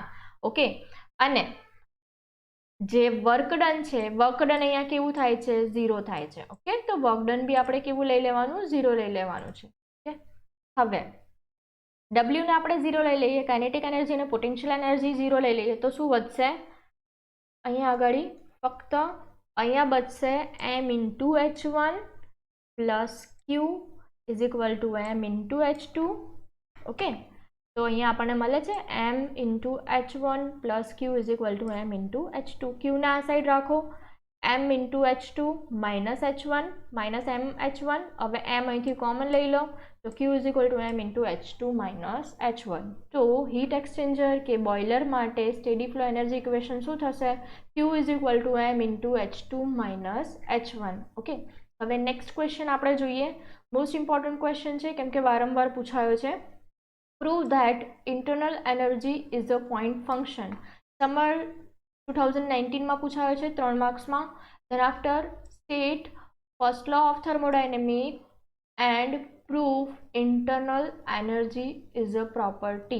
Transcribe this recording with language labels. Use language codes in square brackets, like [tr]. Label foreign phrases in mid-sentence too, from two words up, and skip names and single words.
[gu] ઓકે, અને જે [en] work done [gu] છે [en] work done [gu] અહીંયા કેવું થાય છે? 0 થાય છે. ઓકે, તો [en] work done [gu] બી આપણે કેવું લઈ લેવાનું? 0 લઈ લેવાનું છે. ઓકે, હવે W ને આપણે 0 લઈ લઈએ, [en] kinetic energy [gu] અને [en] potential energy [gu] 0 લઈ લઈએ તો શું વધશે? અહીંયા આગળ ફક્ત અહીંયા બચશે [en] m into h1 plus q is equal to m into h2. [gu] ઓકે, તો અહીંયા આપણને મળે છે [en] m into h1 plus q is equal to m into h2. [gu] q ને આ સાઈડ રાખો, [en] m into h2 minus h1 minus m h1. [gu] હવે m અહીંથી કોમન લઈ લો તો [en] q is equal to m into h2 minus h1. [gu] તો [en] heat exchanger [gu] કે બોઇલર માટે [en] steady flow energy equation [gu] શું થશે? [en] q is equal to m into h2 minus h1. [gu] ઓકે, હવે [en] next question [gu] આપણે જોઈએ. [en] most important question [gu] છે કેમ કે વારંવાર પૂછાયો છે. [en] prove that internal energy is a point function. [gu] સમર 2019માં પૂછાયો છે 3 માર્ક્સમાં. [en] then after state first law of thermodynamic and proof internal energy is a property.